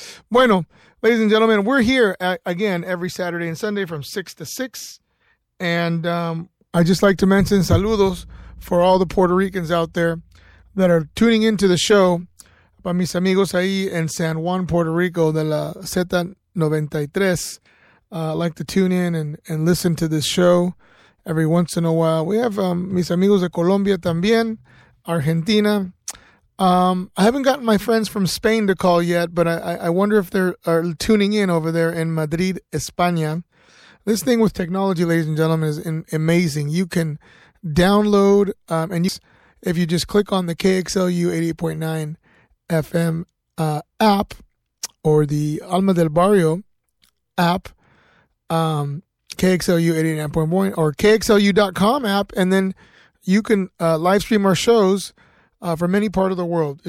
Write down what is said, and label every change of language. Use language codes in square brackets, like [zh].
[en] Bueno, ladies and gentlemen, we're here again every Saturday and Sunday from 6 to 6. And I just like to mention saludos for all the Puerto Ricans out there that are tuning into the show. [es] Para mis amigos ahí en San Juan, Puerto Rico, de la Z93. [en] Like to tune in and listen to this show every once in a while. We have [es] mis amigos de Colombia también, [en] Argentina. I haven't gotten my friends from Spain to call yet, but I wonder if they're tuning in over there in Madrid, España. This thing with technology, ladies and gentlemen, is amazing. You can download, if you just click on the KXLU 88.9 FM app or the Alma del Barrio app, KXLU 89.1 or KXLU.com app, and then you can live stream our shows from any part of the world.